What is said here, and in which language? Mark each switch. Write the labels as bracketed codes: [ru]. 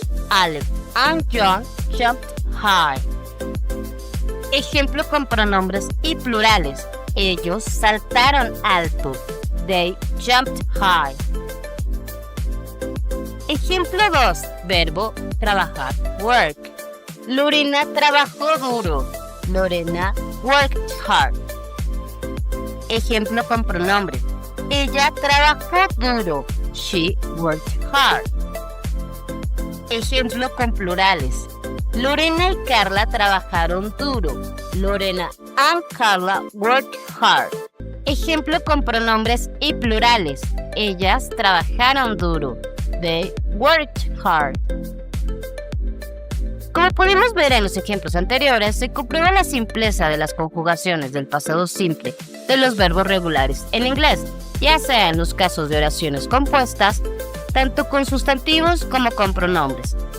[en] Alex and John jumped high. [es] Ejemplo con pronombres y plurales. Ellos saltaron alto. [en] They jumped high. [es] Ejemplo 2. Verbo trabajar, work. Lorena trabajó duro. [en] Lorena worked hard. [es] Ejemplo con pronombre. Ella trabajó duro. [en] She worked hard. [es] Ejemplo con plurales. Lorena y Carla trabajaron duro. [en] Lorena and Carla worked hard. [es] Ejemplo con pronombres y plurales. Ellas trabajaron duro. [en] They worked hard. [es] Como pudimos ver en los ejemplos anteriores, se comprueba la simpleza de las conjugaciones del pasado simple de los verbos regulares en inglés, ya sea en los casos de oraciones compuestas, tanto con sustantivos como con pronombres.